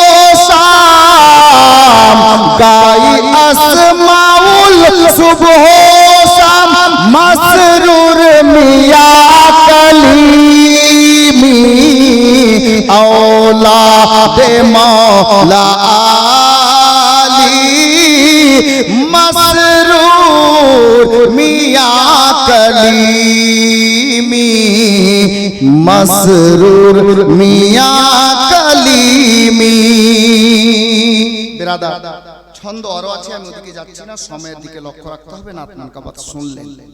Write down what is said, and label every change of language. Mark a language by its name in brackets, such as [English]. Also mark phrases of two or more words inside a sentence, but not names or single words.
[Bangla] শাম গাই আসমাউল সুবহ শাম মাসরুর মিয়া কলিমি [Urdu] اولاد مولا عالی مسرور میاں کلیمی مسرور میاں کلیمی. [Bangla] बिरादर ছন্দ আরো আছে, আমি ওদিকে যাচ্ছি না, সময়ের দিকে লক্ষ্য রাখতে হবে না। আপনার কথা শুনলেন।